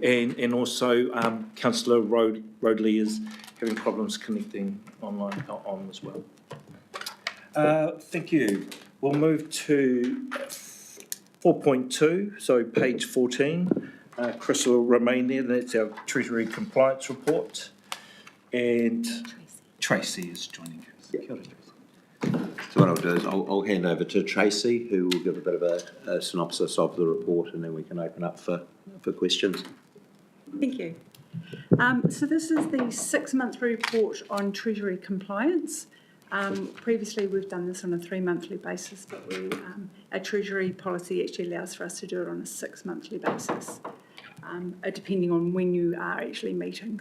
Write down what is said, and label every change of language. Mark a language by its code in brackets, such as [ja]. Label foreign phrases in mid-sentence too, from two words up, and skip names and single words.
[en] And also Councillor Rodley is having problems connecting online on as well. Thank you. We'll move to 4.2, so page 14. Chris will remain there. That's our Treasury Compliance Report. And Tracy is joining us. [mi] Kia ora, Tracy. [en] So what I'll do is I'll hand over to Tracy, who will give a bit of a synopsis of the report, and then we can open up for questions. Thank you. So this is the 6-month report on Treasury compliance. Previously, we've done this on a 3-monthly basis, but our Treasury policy actually allows for us to do it on a 6-monthly basis, depending on when you are actually meeting.